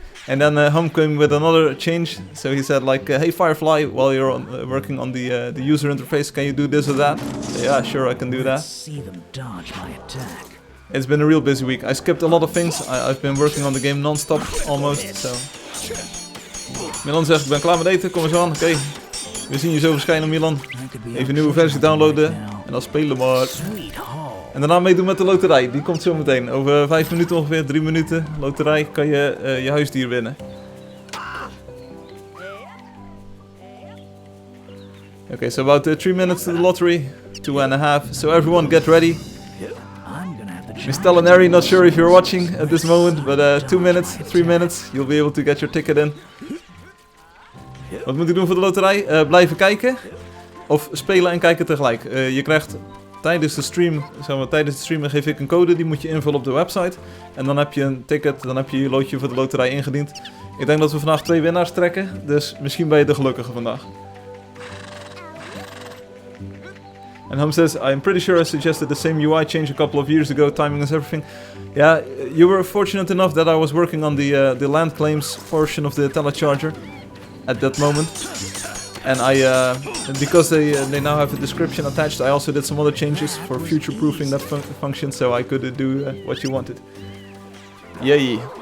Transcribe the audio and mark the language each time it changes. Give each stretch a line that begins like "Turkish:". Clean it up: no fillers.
English: And then Hum came with another change. So he said like, hey Firefly, while you're working on the user interface, can you do this or that? So, yeah, sure, I can do that. See them dodge my attack. It's been a real busy week. I skipped a lot of things. I've been working on the game non-stop almost. So.
Dutch: Milan zegt, ik ben klaar met eten, kom eens aan. Oké. We zien je zo verschijnen, Milan. Even een nieuwe versie downloaden en dan spelen maar. En daarna meedoen met de loterij, die komt zo meteen. Over 5 minuten ongeveer, 3 minuten. Loterij kan je je huisdier winnen.
English: Okay, so about 3 minutes to the lottery, 2.5. So everyone get ready. Miss Telenary, not sure if you're watching at this moment, but 2 minutes, 3 minutes, you'll be able to get your ticket in.
Dutch: Wat moet ik doen voor de loterij? Blijven kijken of spelen en kijken tegelijk. Je krijgt tijdens de stream, tijdens het streamen geef ik een code, die moet je invullen op de website. En dan heb je een ticket, dan heb je je loodje voor de loterij ingediend. Ik denk dat we vandaag 2 winnaars trekken, dus misschien ben je de gelukkige vandaag.
English: And Hum says, I'm pretty sure I suggested the same UI change a couple of years ago, timing is everything. Yeah, you were fortunate enough that I was working on the land claims portion of the telecharger at that moment. And because they now have a description attached, I also did some other changes for future-proofing that function, so I could do what you wanted. Yay!